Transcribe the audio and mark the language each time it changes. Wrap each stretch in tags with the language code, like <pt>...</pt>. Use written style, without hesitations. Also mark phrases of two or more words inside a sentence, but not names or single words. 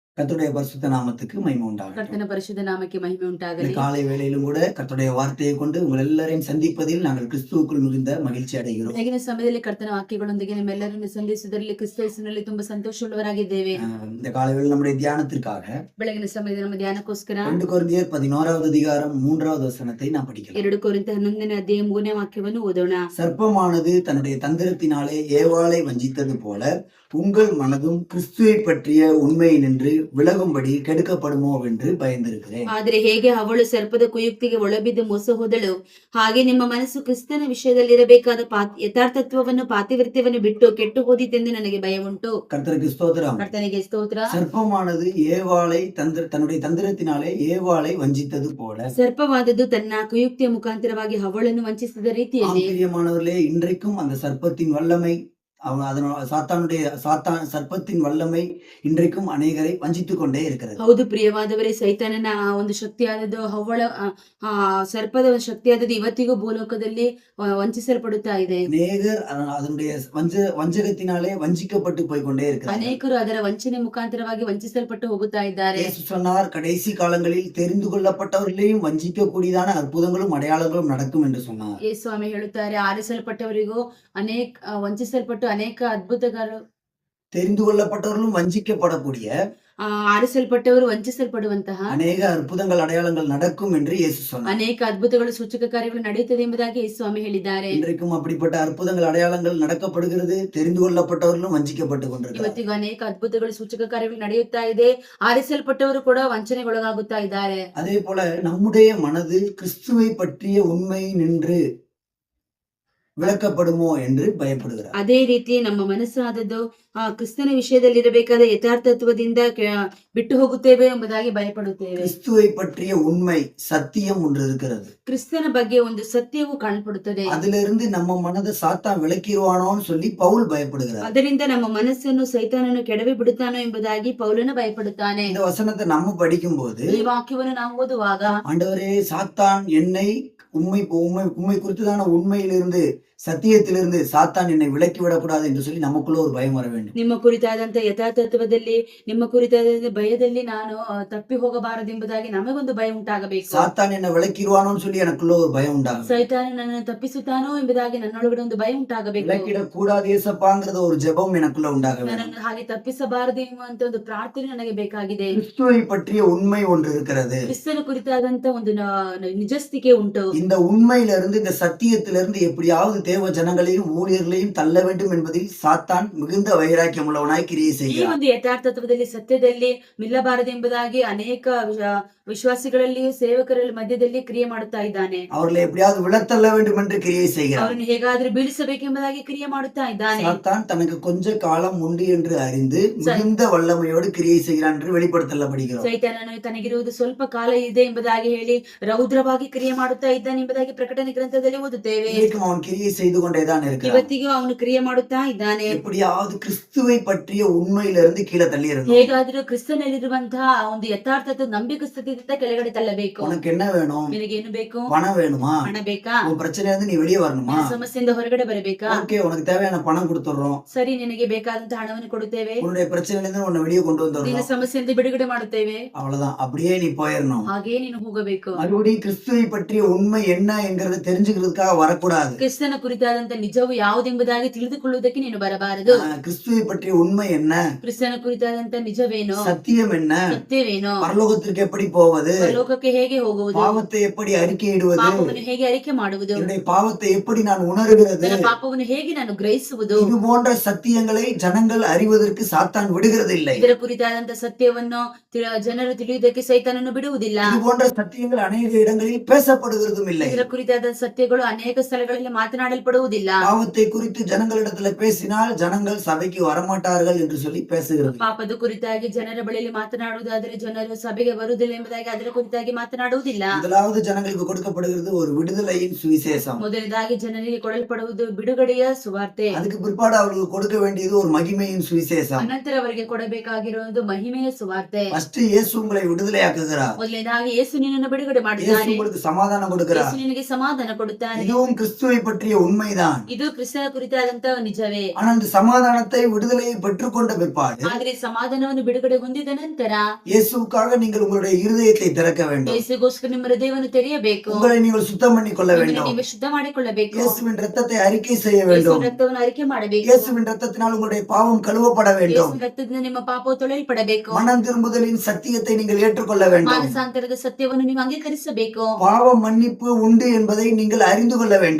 <ta>கர்த்தருடைய பரிசுத்த நாமத்துக்கு மகிமை உண்டாகட்டும்.</ta> <kn>ಕರ್ತನ ಪರಿಶುದ್ಧ ನಾಮಕ್ಕೆ ಮಹಿಮೆ</kn> <ta>இந்த</ta> <kn>ಉಂಟಾಗಲಿ.</kn> <ta>காலை வேளையிலும் கூட கர்த்தருடைய வார்த்தையை கொண்டு உங்கள் எல்லாரையும் சந்திப்பதில் நாங்கள் கிறிஸ்துவுக்குள் மிகுந்த மகிழ்ச்சி அடைகிறோம்.</ta> <kn>ಬೆಳಗಿನ ಸಮಯದಲ್ಲಿ ಕರ್ತನ ವಾಕ್ಯಗಳೊಂದಿಗೆ ನಿಮ್ಮೆಲ್ಲರನ್ನು ಸಂಧಿಸುವುದರಲ್ಲಿ ಕ್ರಿಸ್ತನಲ್ಲಿ ತುಂಬಾ ಸಂತೋಷವುಳ್ಳವರಾಗಿದ್ದೇವೆ.</kn> <ta>இந்த காலை வேளையில் நம்முடைய தியானத்திற்காக</ta> <kn>ಬೆಳಗಿನ ಸಮಯದಲ್ಲಿ ನಮ್ಮ ಧ್ಯಾನಕ್ಕೋಸ್ಕರ</kn> <ta>2 கொரிந்தியர் 11வது அதிகாரம் 3வது வசனத்தை நாம் படிக்கலாம்.</ta> <kn>2 ಕೊರಿಂಥ 11ನೇ ಅಧ್ಯಾಯ 3ನೇ ವಾಕ್ಯವನ್ನು ಓದೋಣ.</kn> <ta>சர்ப்பமானது தன்னுடைய தந்திரத்தினாலே ஏவாளை வஞ்சித்தது போல உங்கள் மனதும் கிறிஸ்துவை பற்றிய உண்மையினின்று விலகும்படி கெடுக்கப்படுமோ என்று பயந்திருக்கிறேன்.</ta> <kn>ಆದರೆ ಹೇಗೆ ಅವಳು ಸರ್ಪದ ಕುಯುಕ್ತಿಗೆ ಒಳಬಿದ್ದು ಮೋಸ ಹೋದಳು, ಹಾಗೆ ನಿಮ್ಮ ಮನಸ್ಸು ಕ್ರಿಸ್ತನ ವಿಷಯದಲ್ಲಿರಬೇಕಾದ ಯಥಾರ್ಥತ್ವವನ್ನು ಪಾತಿವೃತ್ಯವನ್ನು ಬಿಟ್ಟು ಕೆಟ್ಟು ಹೋದಿತೆಂದು ನನಗೆ ಭಯವುಂಟು.</kn> <ta>கர்த்தருக்கு ஸ்தோத்திரம்.</ta> <kn>ಕರ್ತನಿಗೆ ಸ್ತೋತ್ರ.</kn> <ta>சர்ப்பமானது ஏவாளை தன்னுடைய தந்திரத்தினாலே ஏவாளை வஞ்சித்தது போல,</ta> <kn>ಸರ್ಪವಾದದ್ದು ತನ್ನ ಕುಯುಕ್ತಿಯ ಮುಖಾಂತರವಾಗಿ ಅವಳನ್ನು ವಂಚಿಸಿದ ರೀತಿಯಲ್ಲಿ,</kn> <ta>பிரியமானவர்களே, இன்றைக்கும் அந்த சர்ப்பத்தின் வல்லமை சர்ப்பத்தின் வல்லமை இன்றைக்கும் அநேகரை வஞ்சித்துக் கொண்டே இருக்கிறது.</ta> <kn>ಹೌದು ಪ್ರಿಯವಾದವರೇ, ಸೈತಾನನ ಒಂದು ಶಕ್ತಿಯಾದದ್ದು, ಅವಳ ಸರ್ಪದ ಶಕ್ತಿಯಾದದ್ದು ಇವತ್ತಿಗೂ ಭೂಲೋಕದಲ್ಲಿ ವಂಚಿಸಲ್ಪಡುತ್ತಾ ಇದೆ.</kn> <ta>அநேகர் அதனுடைய வஞ்சகத்தினாலே வஞ்சிக்கப்பட்டு போய்கொண்டே இருக்கிறார்.</ta> <kn>ಅನೇಕರು ಅದರ ವಂಚನೆ ಮುಖಾಂತರವಾಗಿ ವಂಚಿಸಲ್ಪಟ್ಟು ಹೋಗುತ್ತಾ ಇದ್ದಾರೆ.</kn> <ta>இயேசு சொன்னார், கடைசி காலங்களில் தெரிந்து கொள்ளப்பட்டவர்களையும் வஞ்சிக்கக்கூடியதான அற்புதங்களும் அடையாளங்களும் நடக்கும் என்று சொன்னார்.</ta> <kn>ಯೇಸು ಸ್ವಾಮಿ ಹೇಳುತ್ತಾರೆ, ಆರಿಸಲ್ಪಟ್ಟವರಿಗೂ ವಂಚಿಸಲ್ಪಟ್ಟು ಅನೇಕ ಅದ್ಭುತಗಳು,</kn> <ta>தெரிந்து கொள்ளப்பட்டவர்களும் வஞ்சிக்கப்படக்கூடிய</ta> <kn>ಆರಿಸಲ್ಪಟ್ಟವರು ವಂಚಿಸಲ್ಪಡುವಂತಹ</kn> <ta>அநேக அற்புதங்கள் அடையாளங்கள் நடக்கும் என்று இயேசு சொன்னார்.</ta> <kn>ಅನೇಕ ಅದ್ಭುತಗಳು ಸೂಚಕ ಕಾರ್ಯಗಳು ನಡೆಯುತ್ತದೆ ಎಂಬುದಾಗಿ ಯೇಸು ಸ್ವಾಮಿ ಹೇಳಿದ್ದಾರೆ.</kn> <ta>இன்றைக்கும் அப்படிப்பட்ட அற்புதங்கள் அடையாளங்கள் நடக்கப்படுகிறது. தெரிந்து கொள்ளப்பட்டவர்களும் வஞ்சிக்கப்பட்டு கொண்டிருக்கிறார்கள்.</ta> <kn>ಇವತ್ತಿಗೂ ಅನೇಕ ಅದ್ಭುತಗಳು ಸೂಚಕ ಕಾರ್ಯಗಳು ನಡೆಯುತ್ತಾ ಇದೆ. ಆರಿಸಲ್ಪಟ್ಟವರು ಕೂಡ ವಂಚನೆಗೊಳಗಾಗುತ್ತಾ ಇದ್ದಾರೆ.</kn> <ta>அதே போல நம்முடைய மனது கிறிஸ்துவை பற்றிய உண்மை நின்று விளக்கப்படுமோ என்று பயப்படுகிறார்.</ta> <kn>ಅದೇ ರೀತಿ ನಮ್ಮ ಮನಸ್ಸಾದದ್ದು ಕ್ರಿಸ್ತನ ವಿಷಯದಲ್ಲಿರಬೇಕಾದ ಯಥಾರ್ಥತ್ವದಿಂದ ಬಿಟ್ಟು ಹೋಗುತ್ತೇವೆ ಎಂಬುದಾಗಿ ಭಯಪಡುತ್ತೇವೆ.</kn> <ta>கிறிஸ்துவை பற்றிய உண்மை சத்தியம் ஒன்று இருக்கிறது.</ta> <kn>ಕ್ರಿಸ್ತನ ಬಗ್ಗೆ ಒಂದು ಸತ್ಯವು ಕಾಣப்படுತ್ತದೆ.</kn> <ta>அதிலிருந்து நம்ம மனதை சாத்தான் விளக்கிடுவானோன்னு சொல்லி பவுல் பயப்படுகிறார்.</ta> <kn>ಅದರಿಂದ ನಮ್ಮ ಮನಸ್ಸನ್ನು ಸೈತಾನನು ಕೆಡವಿ ಬಿಡುತ್ತಾನೋ ಎಂಬುದಾಗಿ ಪೌಲನು ಭಯಪಡುತ್ತಾನೆ.</kn> <ta>இந்த வசனத்தை நம்ம படிக்கும் போது,</ta> <kn>ಈ ವಾಕ್ಯವನ್ನು ನಾವು ಓದುವಾಗ,</kn> <ta>ஆண்டவரே, சாத்தான் என்னை உண்மை குறித்துதான உண்மையிலிருந்து, சத்தியத்திலிருந்து சாத்தான் என்னை விலக்கி விடக்கூடாது என்று சொல்லி நமக்குள்ள ஒரு பயம் வர வேண்டும்.</ta> <kn>ನಿಮ್ಮ ಕುರಿತಾದಂತ ಯಥಾರ್ಥತ್ವದಲ್ಲಿ, ನಿಮ್ಮ ಕುರಿತಾದ ಭಯದಲ್ಲಿ ನಾನು ತಪ್ಪಿ ಹೋಗಬಾರದು ಎಂಬುದಾಗಿ ನಮಗೊಂದು ಭಯ ಉಂಟಾಗಬೇಕು.</kn> <ta>சாத்தான் என்னை விலக்கிடுவானோன்னு சொல்லி எனக்குள்ள ஒரு பயம் உண்டாகும்.</ta> <kn>ಸೈತಾನ ನನ್ನನ್ನು ತಪ್ಪಿಸುತ್ತಾನೋ ಎಂಬುದಾಗಿ ನನ್ನೊಳಗಡೆ ಒಂದು ಭಯ ಉಂಟಾಗಬೇಕು.</kn> <ta>விலக்கிடக் கூடாது ஏசப்பாங்கிறத ஒரு ஜெபம் எனக்குள்ள உண்டாக வேண்டும்.</ta> <kn>ನನ್ನನ್ನು ಹಾಗೆ ತಪ್ಪಿಸಬಾರದು ಎಂಬುವಂತ ಒಂದು ಪ್ರಾರ್ಥನೆ ನನಗೆ ಬೇಕಾಗಿದೆ.</kn> <ta>கிறிஸ்துவை பற்றிய உண்மை ஒன்று இருக்கிறது.</ta> <kn>ಕ್ರಿಸ್ತನ ಕುರಿತಾದಂತ ಒಂದು ನಿಜಸ್ಥಿಕೆ ಉಂಟು.</kn> <ta>இந்த உண்மையில இருந்து, இந்த சத்தியத்திலிருந்து எப்படியாவது தேவ ஜனங்களையும் ஊழியர்களையும் தள்ள வேண்டும் என்பதில் சாத்தான் மிகுந்த வைராக்கியம் உள்ளவனாய் கிரியை</ta> <kn>ಈ</kn> <ta>செய்கிறான்.</ta> <kn>ಒಂದು ಯಥಾರ್ಥತ್ವದಲ್ಲಿ, ಸತ್ಯದಲ್ಲಿ ನಿಲ್ಲಬಾರದು ಎಂಬುದಾಗಿ ಅನೇಕ ವಿಶ್ವಾಸಿಗಳಲ್ಲಿ, ಸೇವಕರಲ್ಲಿ ಮಧ್ಯದಲ್ಲಿ ಕ್ರಿಯೆ ಮಾಡುತ್ತಾ ಇದ್ದಾನೆ.</kn> <ta>அவர்களை எப்படியாவது விழத்தள்ள வேண்டும் என்று கிரியை செய்கிறான்.</ta> <kn>ಅವರನ್ನು ಹೇಗಾದ್ರೂ ಬೀಳಿಸಬೇಕೆಂಬುದಾಗಿ ಕ್ರಿಯೆ ಮಾಡುತ್ತಾ ಇದ್ದಾನೆ.</kn> <ta>சாத்தான் தனக்கு கொஞ்ச காலம் உண்டு என்று அறிந்து மிகுந்த வல்லமையோடு கிரியை செய்கிறான் என்று வெளிப்படுத்தப்படுகிறோம்.</ta> <kn>ಸೈತಾನನು ತನಗಿರುವುದು ಸ್ವಲ್ಪ ಕಾಲ ಇದೆ ಎಂಬುದಾಗಿ ಹೇಳಿ ರೌದ್ರವಾಗಿ ಕ್ರಿಯೆ ಮಾಡುತ್ತಾ ಇದ್ದಾನೆ ಎಂಬುದಾಗಿ ಪ್ರಕಟಣೆ ಗ್ರಂಥದಲ್ಲಿ ಓದುತ್ತೇವೆ.</kn> <ta>இன்றைக்கும் அவன் கிரியை செய்து கொண்டேதான் இருக்கிறான்.</ta> <kn>ಇವತ್ತಿಗೂ ಅವನು ಕ್ರಿಯೆ ಮಾಡುತ್ತಾ ಇದ್ದಾನೆ.</kn> <ta>எப்படியாவது கிறிஸ்துவை பற்றிய உண்மையிலிருந்து கீழே தள்ளி இருந்தான்.</ta> <kn>ಹೇಗಾದ್ರೂ ಕ್ರಿಸ್ತನಲ್ಲಿರುವಂತಹ ಒಂದು ಯಥಾರ್ಥತೆ, ನಂಬಿಕೆ ಸ್ಥಿತಿಯಿಂದ ಕೆಳಗಡೆ ತಳ್ಳಬೇಕು.</kn> <ta>உனக்கு என்ன வேணும்?</ta> <kn>ನಿನಗೆ ಏನು ಬೇಕು?</kn> <ta>பணம் வேணுமா?</ta> <kn>ಹಣ ಬೇಕಾ?</kn> <ta>உன் பிரச்சனையிலிருந்து நீ வெளியே வரணுமா?</ta> <kn>ಸಮಸ್ಯೆಯಿಂದ ಹೊರಗಡೆ ಬರಬೇಕಾ?</kn> <ta>ஓகே, உனக்கு தேவையான பணம் கொடுத்துறோம்.</ta> <kn>ಸರಿ, ನಿನಗೆ ಬೇಕಾದಂತ ಹಣವನ್ನು ಕೊಡುತ್ತೇವೆ.</kn> <ta>உன்னுடைய பிரச்சனையிலிருந்து உன்னை வெளியே கொண்டு</ta> <kn>ನಿನ್ನ</kn> <ta>வந்துடுறோம்.</ta> <kn>ಸಮಸ್ಯೆಯಿಂದ ಬಿಡುಗಡೆ ಮಾಡುತ್ತೇವೆ.</kn> <ta>அவ்வளவுதான், அப்படியே நீ போயிடணும்.</ta> <kn>ಹಾಗೇ ನೀನು ಹೋಗಬೇಕು.</kn> <ta>மறுபடியும் கிறிஸ்துவை பற்றிய உண்மை என்ன என்கிறத தெரிஞ்சுக்கிறதுக்காக வரக்கூடாது.</ta> <kn>ಕ್ರಿಸ್ತನ ಕುರಿತಾದಂತ ನಿಜವು ಯಾವುದೆಂಬುದಾಗಿ ತಿಳಿದುಕೊಳ್ಳುವುದಕ್ಕೆ ನೀನು ಬರಬಾರದು.</kn> <ta>கிறிஸ்துவை பற்றிய உண்மை என்ன,</ta> <kn>ಕ್ರಿಸ್ತನ ಕುರಿತಾದಂತ ನಿಜವೇನೋ,</kn> <ta>சத்தியம் என்ன,</ta> <kn>ಸತ್ಯವೇನೋ,</kn> <ta>பரலோகத்திற்கு எப்படி போவது,</ta> <kn>ಲೋಕಕ್ಕೆ ಹೇಗೆ ಹೋಗುವುದು,</kn> <ta>பாவத்தை எப்படி அறிக்கையிடுவது,</ta> <kn>ಪಾಪವನ್ನು ಹೇಗೆ ಅರಿಕೆ ಮಾಡುವುದು,</kn> <ta>என்னுடைய பாவத்தை எப்படி நான் உணர்கிறது,</ta> <kn>ನನ್ನ ಪಾಪವನ್ನು ಹೇಗೆ ನಾನು ಗ್ರಹಿಸುವುದು,</kn> <ta>இது போன்ற சத்தியங்களை ஜனங்கள் அறிவதற்கு சாத்தான் விடுகிறது இல்லை.</ta> <kn>ಇದರ ಕುರಿತಾದಂತ ಸತ್ಯವನ್ನು ಜನರು ತಿಳಿಯುವುದಕ್ಕೆ ಸೈತಾನನು ಬಿಡುವುದಿಲ್ಲ.</kn> <ta>இது போன்ற சத்தியங்கள் அநேக இடங்களில் பேசப்படுகிறதும் இல்லை.</ta> <kn>ಇದರ ಕುರಿತಾದ ಸತ್ಯಗಳು ಅನೇಕ ಸ್ಥಳಗಳಲ್ಲಿ ಮಾತನಾಡಲ್ಪಡುವುದಿಲ್ಲ.</kn> <ta>பாவத்தை குறித்து ஜனங்களிடத்துல பேசினால் ஜனங்கள் சபைக்கு வரமாட்டார்கள் என்று சொல்லி பேசுகிறது.</ta> <kn>ಪಾಪದ ಕುರಿತಾಗಿ ಜನರ ಬಳಿಯಲ್ಲಿ ಮಾತನಾಡುವುದಾದರೆ ಜನರು ಸಭೆಗೆ ಬರುವುದಿಲ್ಲ ಎಂಬುದಾಗಿ ಅದರ ಕುರಿತಾಗಿ ಮಾತನಾಡುವುದಿಲ್ಲ.</kn> <ta>முதலாவது ஜனங்களுக்கு கொடுக்கப்படுகிறது ஒரு விடுதலையின் சுவிசேஷம்.</ta> <kn>ಮೊದಲನೇದಾಗಿ ಜನರಿಗೆ ಕೊಡಲ್ಪಡುವುದು ಬಿಡುಗಡೆಯ ಸುವಾರ್ತೆ.</kn> <ta>அதுக்கு பிற்பாடு அவர்களுக்கு கொடுக்க வேண்டியது ஒரு மகிமையின் சுவிசேஷம்.</ta> <kn>ಅನಂತರ ಅವರಿಗೆ ಕೊಡಬೇಕಾಗಿರುವುದು ಮಹಿಮೆಯ ಸುವಾರ್ತೆ.</kn> <ta>ஃபர்ஸ்ட் இயேசு உங்களை விடுதலையாக்குகிறார்.</ta> <kn>ಮೊದಲನೇದಾಗಿ ಯೇಸು ನಿನ್ನನ್ನು ಬಿಡುಗಡೆ</kn> <ta>இயேசு</ta> <kn>ಮಾಡಿದ್ದಾನೆ.</kn> <ta>உங்களுக்கு சமாதானம் கொடுக்கிறார். கொடுக்கிறார்.</ta> <kn>ಯೇಸು ನಿನಗೆ ಸಮಾಧಾನ ಕೊಡುತ್ತಾನೆ.</kn> <ta>இதுவும் கிறிஸ்துவை பற்றிய உண்மைதான்.</ta> <kn>ಇದು ಕ್ರಿಸ್ತನ ಕುರಿತಾದಂತಹ ನಿಜವೇ.</kn> <ta>ஆனால் அந்த சமாதானத்தை விடுதலையை பெற்றுக்கொண்ட பிற்பாடு</ta> <kn>ಆದ್ರೆ ಸಮಾಧಾನವನ್ನು ಬಿಡುಗಡೆ ಹೊಂದಿದ ನಂತರ</kn> <ta>இயேசுவுக்காக நீங்கள் உங்களுடைய இருதயத்தை திறக்க வேண்டும்.</ta> <kn>ಯೇಸುಗೋಸ್ಕರ ನಿಮ್ಮ ಹೃದಯವನ್ನು ತೆರೆಯಬೇಕು.</kn> <ta>உங்களை நீங்கள் சுத்தம் பண்ணி கொள்ள</ta> <kn>ನಿಮ್ಮನ್ನು</kn> <ta>வேண்டும்.</ta> <kn>ನೀವೇ ಶುದ್ಧ ಮಾಡಿಕೊಳ್ಳಬೇಕು.</kn> <ta>இயேசுவின் ரத்தத்தை அறிக்கை செய்ய</ta> <kn>ಯೇಸುವಿನ</kn> <ta>வேண்டும்.</ta> <kn>ರಕ್ತವನ್ನು ಅರಿಕೆ ಮಾಡಬೇಕು.</kn> <ta>இயேசுவின் ரத்தத்தினால் உங்களுடைய பாவம் கழுவப்பட வேண்டும்.</ta> <kn>ಯೇಸುವಿನ ರಕ್ತದಿಂದ ನಿಮ್ಮ ಪಾಪವು ತೊಳೆಯಲ್ಪಡಬೇಕು.</kn> <ta>மனம் திரும்புதலின் சத்தியத்தை நீங்கள் ஏற்றுக்கொள்ள வேண்டும்.</ta> <kn>ಮಾನಸಾಂತರದ ಸತ್ಯವನ್ನು ನೀವು ಅಂಗೀಕರಿಸಬೇಕು.</kn> <ta>பாவ மன்னிப்பு உண்டு என்பதை நீங்கள் அறிந்து கொள்ள வேண்டும்.</ta>